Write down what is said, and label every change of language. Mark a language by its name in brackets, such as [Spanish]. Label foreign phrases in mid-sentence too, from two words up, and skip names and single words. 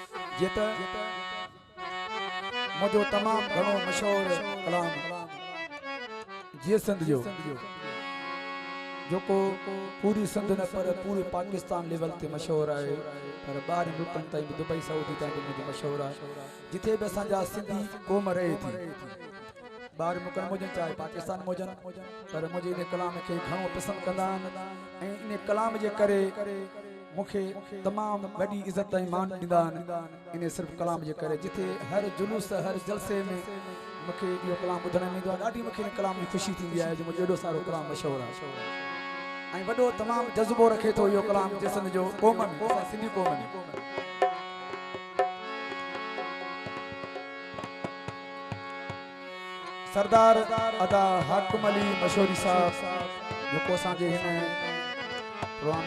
[Sindhi] जेत मुझो तमाम घणो मशहूर कलाम जे सिंध जो जोको पूरी सिंध न पर पूरे पाकिस्तान लेवल ते मशहूर है पर बाहर मुल्कन ताईं दुबई सऊदी ताईं भी मशहूर है जिथे भी असांजा सिंधी क़ौम रहे थी बाहर मुल्कन मुझे चाहे पाकिस्तान मुझन पर मुझे इन कलाम के घणो पसंद कंदा आहिनि इन कलाम जे करे मुखे तमाम बड़ी इज्जत ऐं मान ॾींदा आहिनि इन सिर्फ़ कलाम जे करे जिथे हर जुलूस हर जलसे में मुखे इहो कलाम ॿुधण में ईंदो आहे ॾाढी मुखे इन कलाम जी ख़ुशी थींदी आहे जो मुंहिंजो एॾो सारो कलाम मशहूरु आहे ऐं वॾो तमामु जज़्बो रखे थो इहो कलाम जिस्म जो क़ौम में असां सिंधी क़ौम में सरदार अदा हाकिम अली मशहूरी साहब जेको असांजे हिन प्रोग्राम